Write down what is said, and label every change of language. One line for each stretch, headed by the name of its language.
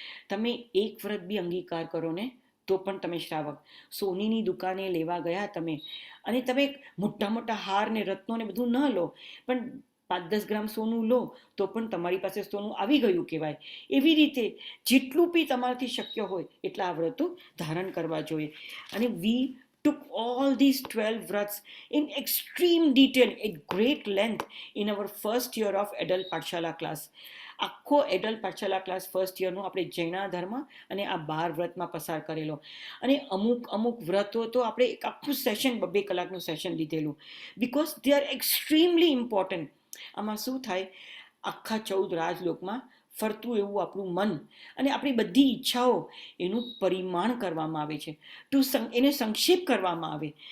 Gujarati: તમે એક વ્રત બી અંગીકાર કરો ને તો પણ તમે શ્રાવક. સોનીની દુકાને લેવા ગયા તમે, અને તમે મોટા મોટા હાર ને રત્નો ને બધું ન લો, પણ 5-10 ગ્રામ સોનું લો તો પણ તમારી પાસે સોનું આવી ગયું કહેવાય. એવી રીતે જેટલું બી તમારાથી શક્ય હોય એટલા આ વ્રતો ધારણ કરવા જોઈએ. અને
English: We took all these 12 vrats in extreme detail, at great length, in our first year of adult pathshala class.
Gujarati: આખો એડલ્ટ પાઠશાલા ક્લાસ ફર્સ્ટ યરનો આપણે જૈના ધર્મ અને આ 12 વ્રતમાં પસાર કરેલો. અને અમુક વ્રતો તો આપણે એક આખું સેશન 2 કલાકનું સેશન લીધેલું,
English: Because they are extremely important.
Gujarati: આમાં શું થાય, આખા 14 રાજલોકમાં ફરતું એવું આપણું મન અને આપણી બધી ઈચ્છાઓ, એનું પરિમાણ કરવામાં આવે છે, એને સંક્ષેપ કરવામાં આવે.